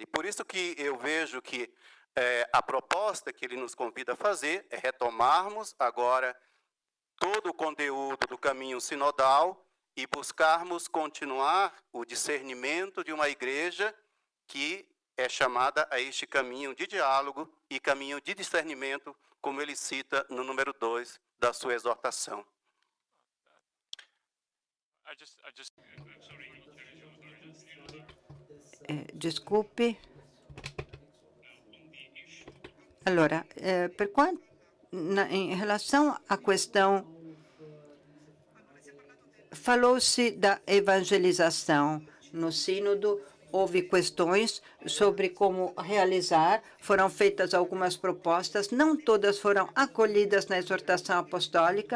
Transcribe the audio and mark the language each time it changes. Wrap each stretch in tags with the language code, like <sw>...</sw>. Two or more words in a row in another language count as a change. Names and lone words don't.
<pt>Por isso que eu vejo que a proposta que ele nos convida a fazer é retomarmos agora todo o conteúdo do caminho sinodal e buscarmos continuar o discernimento de uma igreja que é chamada a este caminho de diálogo e caminho de discernimento, como ele cita no número 2 da sua exortação. Desculpe.</pt> <it>Allora, per quanto,</it> <pt>em relação à questão, falou-se da evangelização no sínodo. Houve questões sobre como realizar, foram feitas algumas propostas, não todas foram acolhidas na exortação apostólica.</pt>